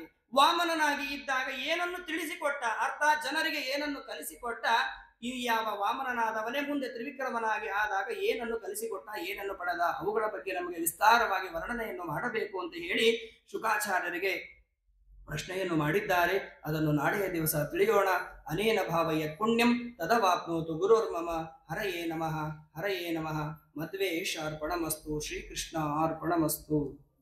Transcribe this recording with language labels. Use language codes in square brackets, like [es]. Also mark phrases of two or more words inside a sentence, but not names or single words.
[kn] ವಾಮನನಾಗಿ ಇದ್ದಾಗ ಏನನ್ನು ತಿಳಿಸಿಕೊಟ್ಟ, ಅರ್ಥಾತ್ ಜನರಿಗೆ ಏನನ್ನು ಕಲಿಸಿಕೊಟ್ಟ. ಈ ಯಾವ ವಾಮನನಾದವನೇ ಮುಂದೆ ತ್ರಿವಿಕ್ರಮನಾಗಿ ಆದಾಗ ಏನನ್ನು ಕಲಿಸಿಕೊಟ್ಟ, ಏನನ್ನು ಪಡೆದ, ಅವುಗಳ ಬಗ್ಗೆ ನಮಗೆ ವಿಸ್ತಾರವಾಗಿ ವರ್ಣನೆಯನ್ನು ಮಾಡಬೇಕು ಅಂತ ಹೇಳಿ ಶುಕಾಚಾರ್ಯರಿಗೆ ಪ್ರಶ್ನೆಯನ್ನು ಮಾಡಿದ್ದಾರೆ. ಅದನ್ನು ನಾಳೆಯ ದಿವಸ ತಿಳಿಯೋಣ. [sa] ಅನೇನ ಭಾವಯ ಪುಣ್ಯಂ ತದವಾಪ್ನೋತು ಗುರುರ್ಮಮ. ಹರಯೇ ನಮಃ, ಹರಯೇ ನಮಃ. ಮಧ್ವೇಶಾರ್ಪಣಮಸ್ತು. ಶ್ರೀಕೃಷ್ಣ ಅರ್ಪಣಮಸ್ತು.